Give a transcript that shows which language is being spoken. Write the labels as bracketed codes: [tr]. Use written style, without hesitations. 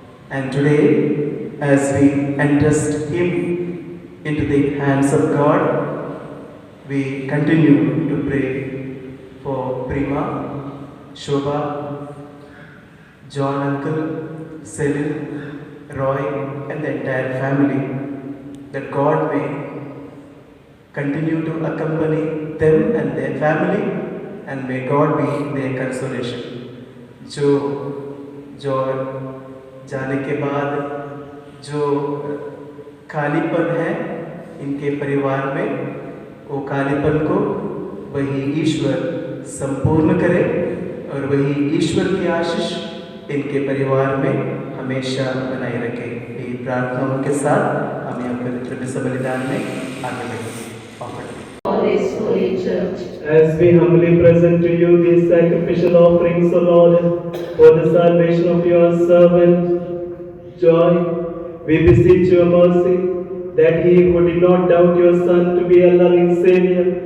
[en] And today, as we entrust him into the hands of God, we continue to pray for Prima, Shobha, John uncle, Selin, Roy, and the entire family, that God may continue to accompany them and their family, and may God be their consolation. [hi] जो जाने के बाद जो खालीपन है इनके परिवार में, वो खालीपन को वही ईश्वर संपूर्ण करे, और वही ईश्वर की आशीष इनके परिवार में हमेशा बनाए रखे। ये प्रार्थनाओं के साथ हम यहाँ पवित्र विश्व बलिदान में आगे बढ़ेंगे। [en] For this holy church, As we humbly present to you these sacrificial offerings, O Lord, for the salvation of your servant Joy, we beseech your mercy that he who did not doubt your Son to be a loving Savior